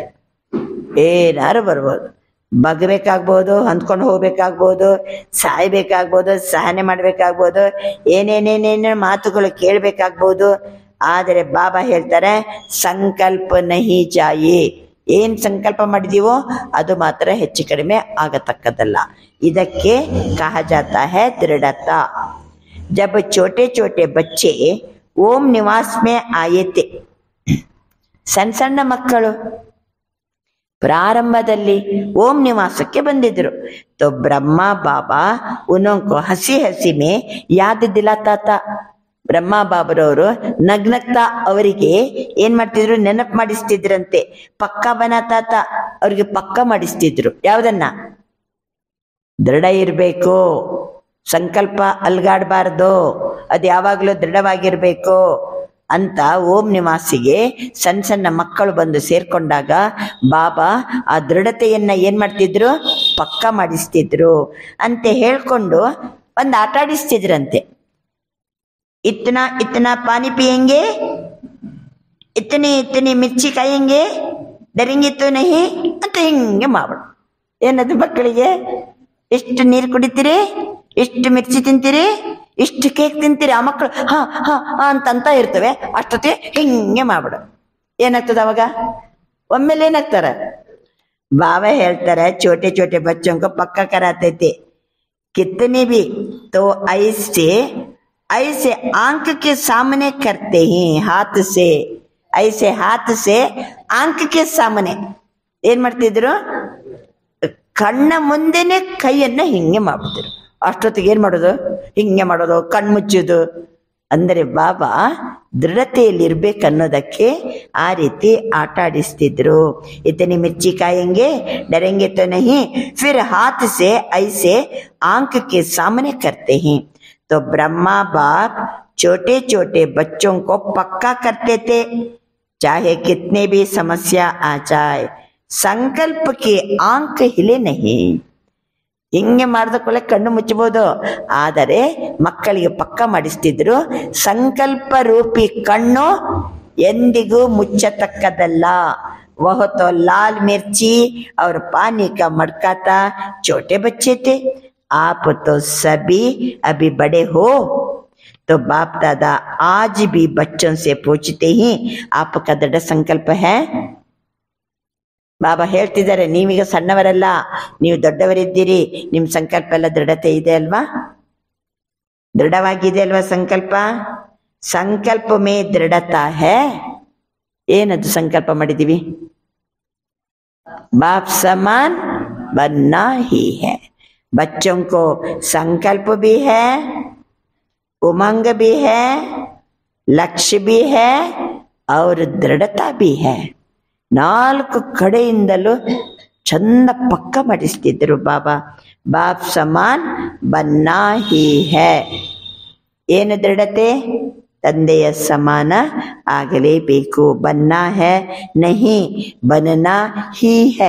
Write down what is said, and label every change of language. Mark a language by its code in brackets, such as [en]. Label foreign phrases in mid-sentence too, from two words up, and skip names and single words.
[kn] ಏನಾರು ಬರ್ಬೋದು, ಬಗ್ಬೇಕಾಗ್ಬೋದು, ಹೊಂದ್ಕೊಂಡು ಹೋಗ್ಬೇಕಾಗ್ಬೋದು, ಸಾಯ್ಬೇಕಾಗ್ಬೋದು, ಸಹನೆ ಮಾಡ್ಬೇಕಾಗ್ಬೋದು, ಏನೇನೇನೇನು ಮಾತುಗಳು ಕೇಳಬೇಕಾಗ್ಬೋದು. ಆದರೆ ಬಾಬಾ ಹೇಳ್ತಾರೆ, [hi] संकल्प नहीं जाए. [kn] ಏನ್ ಸಂಕಲ್ಪ ಮಾಡಿದೀವೋ ಅದು ಮಾತ್ರ ಹೆಚ್ಚು ಕಡಿಮೆ ಆಗತಕ್ಕದಲ್ಲ. [hi] ಇದಕ್ಕೆ कहा जाता है दृढ़ता. जब छोटे छोटे बच्चे ओम निवास में आए थे, [kn] ಸಣ್ಣ ಸಣ್ಣ ಮಕ್ಕಳು ಪ್ರಾರಂಭದಲ್ಲಿ ಓಂ ನಿವಾಸಕ್ಕೆ ಬಂದಿದ್ರು. [hi] तो ब्रह्मा बाबा उनको हंसी हंसी में याद दिलाता था. [kn] ಬ್ರಹ್ಮ ಬಾಬರವರು ನಗ್ನಗ್ತಾ ಅವರಿಗೆ ಏನ್ ಮಾಡ್ತಿದ್ರು, ನೆನಪು ಮಾಡಿಸ್ತಿದ್ರಂತೆ. [hi] पक्का बनाता था, [kn] ಅವ್ರಿಗೆ ಪಕ್ಕ ಮಾಡಿಸ್ತಿದ್ರು. ಯಾವ್ದನ್ನ? ದೃಢ ಇರ್ಬೇಕು, ಸಂಕಲ್ಪ ಅಲ್ಗಾಡ್ಬಾರ್ದು, ಅದು ಯಾವಾಗ್ಲೂ ದೃಢವಾಗಿರ್ಬೇಕು ಅಂತ ಓಂ ನಿವಾಸಿಗೆ ಸಣ್ಣ ಸಣ್ಣ ಮಕ್ಕಳು ಬಂದು ಸೇರ್ಕೊಂಡಾಗ ಬಾಬಾ ಆ ದೃಢತೆಯನ್ನ ಏನ್ ಮಾಡ್ತಿದ್ರು, ಪಕ್ಕ ಮಾಡಿಸ್ತಿದ್ರು ಅಂತ ಹೇಳ್ಕೊಂಡು ಒಂದು ಆಟ ಆಡಿಸ್ತಿದ್ರಂತೆ. [hi] इतना इतना पानी पिएंगे, इतनी इतनी मिर्ची खाएंगे, डरेंगे तो नहीं [kn] ಅಂತ ಹಿಂಗೆ ಮಾಡು. ಏನದು ಮಕ್ಕಳಿಗೆ, ಎಷ್ಟು ನೀರು ಕುಡಿತೀರಿ, ಎಷ್ಟು ಮಿರ್ಚಿ ತಿಂತೀರಿ, ಇಷ್ಟು ಕೇಕ್ ತಿಂತೀರಿ. ಆ ಮಕ್ಕಳು ಹಾ ಹಾ ಅಂತ ಇರ್ತವೆ. ಅಷ್ಟೊತ್ತಿಗೆ ಹಿಂಗೆ ಮಾಡ್ಬಿಡು. ಏನಾಗ್ತದ ಅವಾಗ? ಒಮ್ಮೆಲೆ ಏನಾಗ್ತಾರ? ಬಾಬಾ ಹೇಳ್ತಾರೆ, [hi] छोटे छोटे बच्चों का पक्का कराते थे. कितने भी तो ऐसे आंख के सामने करते हैं, हाथ से, ऐसे हाथ से आंख के सामने [kn] ಏನ್ ಮಾಡ್ತಿದ್ರು, ಕಣ್ಣ ಮುಂದೆನೆ ಕೈಯನ್ನ ಹಿಂಗೆ ಮಾಡ್ತಿದ್ರು. ಅಷ್ಟೊತ್ತಿಗೆ ಏನ್ ಮಾಡೋದು, ಹಿಂಗೆ ಮಾಡೋದು, ಕಣ್ಮುಚ್ಚೋದು. ಅಂದರೆ ಬಾಬಾ ದೃಢತೆಯಲ್ಲಿ ಇರ್ಬೇಕನ್ನೋದಕ್ಕೆ ಆ ರೀತಿ ಆಟ ಆಡಿಸ್ತಿದ್ರು. [hi] इतनी मिर्ची खाएंगे, डरेंगे तो नहीं, फिर हाथ से ऐसे आंख के सामने करते हैं. तो ब्रह्मा बाप छोटे छोटे बच्चों को पक्का करते थे, चाहे कितने भी समस्या आ जाए, संकल्प की आंख हिले नहीं. [kn] ಹಿಂಗೆ ಮಾಡಿದ ಕೂಡಲೇ ಕಣ್ಣು ಮುಚ್ಚಬಹುದು, ಆದರೆ ಮಕ್ಕಳಿಗೆ ಪಕ್ಕ ಮಾಡಿಸ್ತಿದ್ರು. ಸಂಕಲ್ಪ ರೂಪಿ ಕಣ್ಣು ಎಂದಿಗೂ ಮುಚ್ಚತಕ್ಕದಲ್ಲ. [hi] वह तो लाल मिर्ची और पानी का मटका था, छोटे बच्चे थे. आप तो सभी अभी बड़े हो. तो बाप दादा आज भी बच्चों से पूछते ही आपका दृढ़ संकल्प है. [kn] ಬಾಬಾ ಹೇಳ್ತಿದ್ದಾರೆ, ನೀವೀಗ ಸಣ್ಣವರಲ್ಲ, ನೀವು ದೊಡ್ಡವರಿದ್ದೀರಿ, ನಿಮ್ ಸಂಕಲ್ಪ ಎಲ್ಲ ದೃಢತೆ ಇದೆ ಅಲ್ವಾ, ದೃಢವಾಗಿದೆ ಅಲ್ವಾ ಸಂಕಲ್ಪ. [hi] संकल्प में दृढ़ता है. [kn] ಏನದು ಸಂಕಲ್ಪ ಮಾಡಿದೀವಿ? [hi] बाप समान बनना ही है. बच्चों को संकल्प भी है, उमंग भी है, लक्ष्य भी है और दृढ़ता भी है. [kn] ನಾಲ್ಕು ಕಡೆಯಿಂದಲೂ ಚಂದ ಪಕ್ಕ ಮಾಡಿಸ್ತಿದ್ರು ಬಾಬಾ. [hi] बाप समान बनना ही है. [kn] ಏನು ದೃಢತೆ? ತಂದೆಯ ಸಮಾನ ಆಗಲೇಬೇಕು. [hi] बनना है नहीं बनना ही है.